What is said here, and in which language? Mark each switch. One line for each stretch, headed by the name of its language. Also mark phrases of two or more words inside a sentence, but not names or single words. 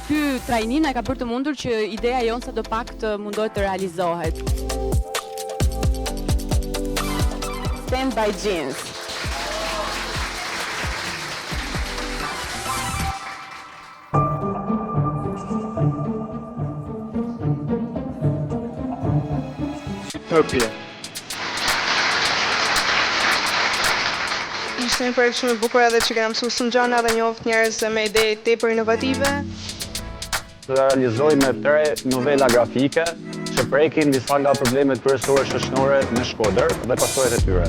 Albanian: trajni na ka bërë të mundur që ideja jonë sadopak të mundohet të realizohet. Stand by Jeans. Utopia. Ishte një projekt shumë i bukur edhe që kena mësuar shumë gjëra dhe njoft njerëz me ide tepër inovative. Të realizojmë 3 novela grafike që prekin disa nga problemet kryesore shoqërore në Shkodër dhe pasojat e tyre.